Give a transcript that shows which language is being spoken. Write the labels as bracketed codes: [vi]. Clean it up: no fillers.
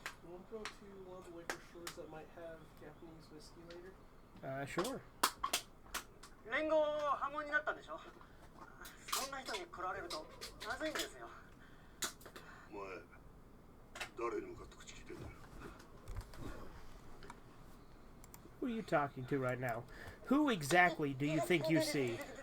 [en] 'll go to one of the liquor stores that might have Japanese whiskey later. Sure. [ja] 連合破門になったんでしょ。そんな人に来られるとまずいんですよ。お前、誰に向かって口聞いてんだよ。 [en] Who are you talking to right now? Who exactly do you think you see?